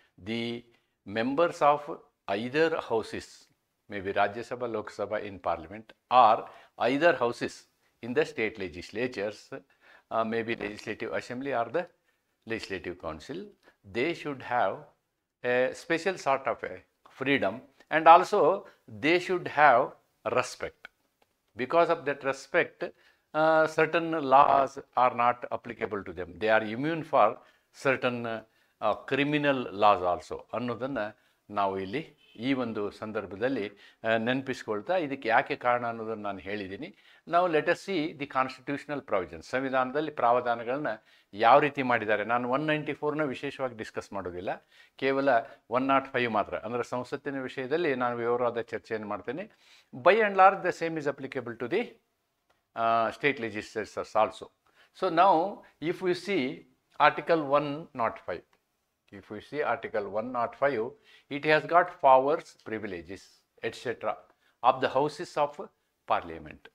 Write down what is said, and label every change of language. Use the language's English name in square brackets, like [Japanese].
[English] The members of either houses, maybe Rajya Sabha, Lok Sabha in parliament, or either houses in the state legislatures, maybe legislative assembly or the legislative council, they should have a special sort of a freedom, and also they should have respect. Because of that respect, certain laws are not applicable to them. They are immune for certain criminal laws also [Kannada] ಅನ್ನೋದನ್ನು ನಾವು ಇಲ್ಲಿ ಈ ಒಂದು ಸಂದರ್ಭದಲ್ಲಿ ನೆನಪಿಸ್ಕೊಳ್ತಾ, ಇದಕ್ಕೆ ಯಾಕೆ ಕಾರಣ ಅನ್ನೋದನ್ನು ನಾನು ಹೇಳಿದ್ದೀನಿ. ನಾವು [English] Let us see the constitutional provisions. [Kannada] ಸಂವಿಧಾನದಲ್ಲಿ ಪ್ರಾವಧಾನಗಳನ್ನ ಯಾವ ರೀತಿ ಮಾಡಿದ್ದಾರೆ. ನಾನು 194ನ ವಿಶೇಷವಾಗಿ ಡಿಸ್ಕಸ್ ಮಾಡೋದಿಲ್ಲ, ಕೇವಲ 105 ಮಾತ್ರ. ಅಂದರೆ ಸಂಸತ್ತಿನ ವಿಷಯದಲ್ಲಿ ನಾನು ವಿವರವಾದ ಚರ್ಚೆಯನ್ನು ಮಾಡ್ತೇನೆ. [English] By and large the same is applicable to the state legislatures also. So ನಾವು if you see Article 105, if we see Article 105, it has got powers, privileges, etc. of the houses of parliament.